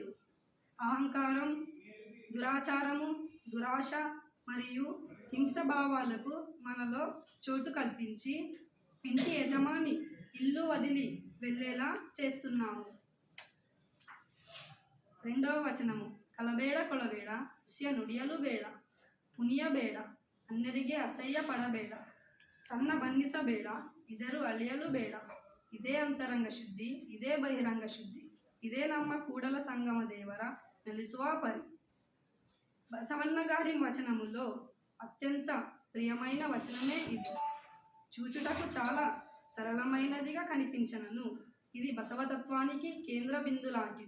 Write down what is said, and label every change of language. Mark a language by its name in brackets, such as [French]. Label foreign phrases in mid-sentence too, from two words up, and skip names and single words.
[Telugu] అహంకారం, దురాచారము, దురాశ మరియు హింసభావాలకు మనలో చోటు కల్పించి ఇంటి యజమాని ఇల్లు వదిలి వెళ్ళేలా చేస్తున్నాము. రెండవ వచనము. [Kannada] ಕಲಬೇಡ ಕೊಲಬೇಡ, ಹುಸಿಯ ನುಡಿಯಲು ಬೇಡ, ಮುನಿಯಬೇಡ, ಅನ್ನರಿಗೆ ಅಸಹ್ಯ ಪಡಬೇಡ, ತನ್ನ ಬಣ್ಣಿಸಬೇಡ, ಇದರು ಅಳಿಯಲು ಬೇಡ. ಇದೇ ಅಂತರಂಗ ಶುದ್ಧಿ, ಇದೇ ಬಹಿರಂಗ ಶುದ್ಧಿ, ಇದೇ ನಮ್ಮ ಕೂಡಲ ಸಂಗಮ ದೇವರ ನೆಲಿಸುವ ಪರಿ. [Telugu] బసవన్న గారి వచనములో అత్యంత ప్రియమైన వచనమే ఇది. చూచుటకు చాలా సరళమైనదిగా కనిపించనను ఇది బసవతత్వానికి కేంద్ర బిందు లాంటిది.